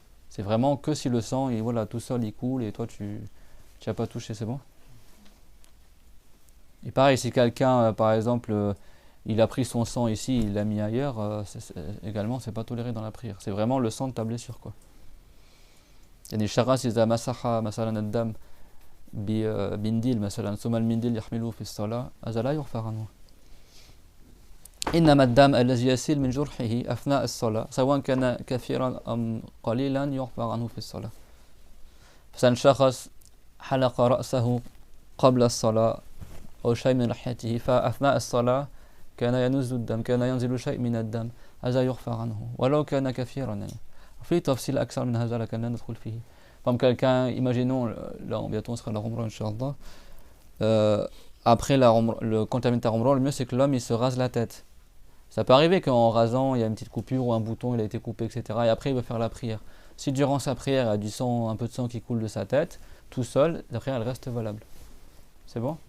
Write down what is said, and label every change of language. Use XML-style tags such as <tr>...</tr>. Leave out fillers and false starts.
<fr>C'est vraiment que si le sang, voilà, tout seul il coule et toi tu n'as pas touché, c'est bon. Et pareil, si quelqu'un, par exemple, il a pris son sang ici, il l'a mis ailleurs, également c'est pas toléré dans la prière. C'est vraiment le sang de ta blessure, quoi.</fr> <ar>يعني الشخص إذا مسح مثلا الدم بمنديل مثلا ثم المنديل يحمله في الصلاة هذا لا يغفر عنه. إنما الدم الذي يسيل من جرحه أثناء الصلاة سواء كان كثيرا أم قليلا يغفر عنه في الصلاة. مثلا شخص حلق رأسه قبل الصلاة أو شيء من لحيته فأثناء الصلاة كان ينزل الدم كان ينزل شيء من الدم هذا يغفر عنه ولو كان كثيرا يعني. في تفصيل أكثر من هذا لكن لا ندخل فيه.</ar> <fr>Comme quelqu'un, imaginons, là bientôt on sera à la Umrah Inch'Allah, après quand tu termines ta Umrah, le mieux c'est que l'homme il se rase la tête. Ça peut arriver qu'en rasant, il y a une petite coupure ou un bouton, il a été coupé, etc. Et après, il va faire la prière. Si durant sa prière, il y a du sang, un peu de sang qui coule de sa tête, tout seul, la prière, elle reste valable. C'est bon?</fr>